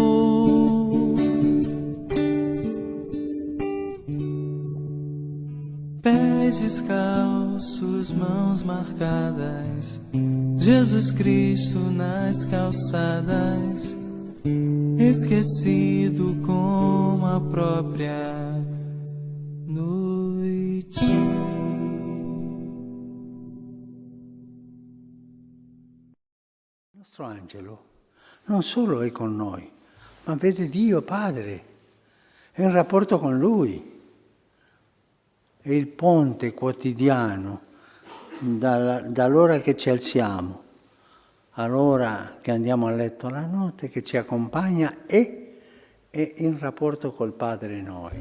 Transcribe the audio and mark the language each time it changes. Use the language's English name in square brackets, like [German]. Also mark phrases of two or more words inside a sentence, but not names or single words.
[Portuguese] Pés descalços, mãos marcadas, Jesus Cristo nas calçadas, esquecido como a própria noite. [Italian] Il nostro angelo non solo è con noi, ma vede Dio Padre, è in rapporto con Lui. È il ponte quotidiano dall'ora che ci alziamo all'ora che andiamo a letto la notte, che ci accompagna e è in rapporto col Padre noi.